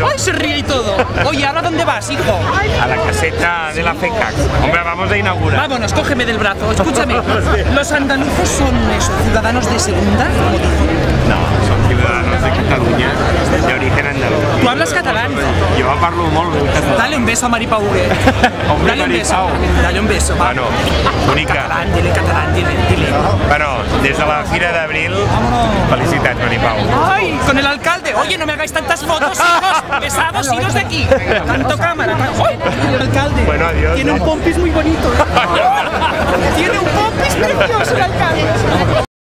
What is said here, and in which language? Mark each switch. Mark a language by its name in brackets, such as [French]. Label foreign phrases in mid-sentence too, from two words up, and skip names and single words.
[Spanish] ¡Ay, se ríe y todo! Oye, ¿ahora dónde vas, hijo? A la caseta de la FECAC. Hombre, vamos a inaugurar. Vámonos, cógeme del brazo. Escúchame, ¿los andaluzos son esos ciudadanos de segunda? No, son ciudadanos de Cataluña, de origen andaluz. Tú hablas catalán. [Catalan] Yo parlo molt bé català. [Spanish] Dale un beso a Mari Pauguet. Hombre, Dale un Mari beso. Pau. Dale un beso, va. Bueno, bonica. Catalán, dile. [Catalan] Bueno, des de la Fira d'Abril, felicitats, Mari Pau. [Spanish] ¡Ay! Con el alcalde. Oye, no me hagáis tantas fotos, hijos. Pesados, iros de aquí. Tanto cámara. ¡Ay! El alcalde. Bueno, adiós. Tiene un pompis muy bonito. Tiene un pompis precioso el alcalde.